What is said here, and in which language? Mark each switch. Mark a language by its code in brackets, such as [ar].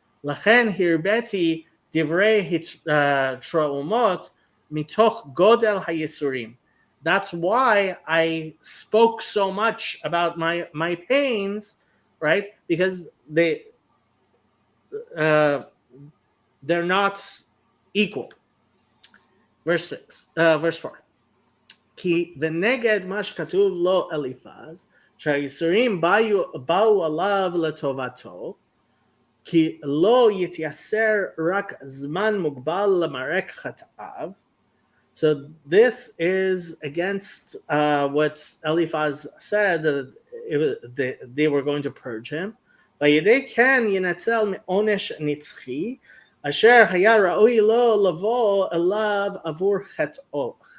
[he] Lachen hirbeti divrei traumot mitoch godel hayisurim. [en] That's why I spoke so much about my pains, right? Because they're not equal. Verse 4. [he] Ki v'neged mash katuv lo Eliphaz שהייסורים באו עליו לטובתו, כי לא יתייסר רק זמן מוגבל למרק חטאיו. [en] So this is against what Eliphaz said, that they were going to purge him. [he] וידי כן ינצל מעונש נצחי, אשר היה ראוי לו לבוא אליו עבור חטאו.